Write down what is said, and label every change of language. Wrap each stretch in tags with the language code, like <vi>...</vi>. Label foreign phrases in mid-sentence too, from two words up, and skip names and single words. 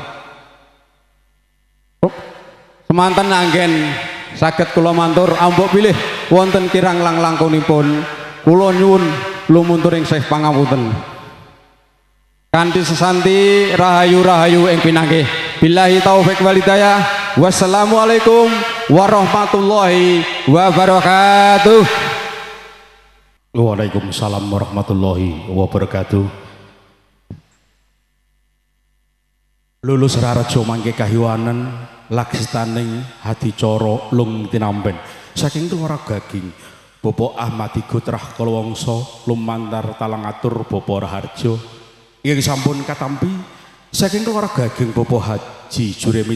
<jv>semanten anggen saged kula matur ambok bilih wonten kirang langkunipun kula nyuwun lumunturing sih pangapunten kanthi sesanti rahayu-rahayu ing pinanggih</jv> <ar>بالله التوفيق والهداية والسلام عليكم ورحمة الله وبركاته. وعليكم السلام ورحمة الله وبركاته.</ar> <jv>Lulus Raharjo mangke kahiwanan laksitaning hadicara lung tinamben saking Kelora Gaging Bapak Ahmadi Gotrah Kalawangsa lumantar talangatur Bapak Raharjo inggih sampun katampi saking Kelora Gaging Bapak Haji Juremi</jv>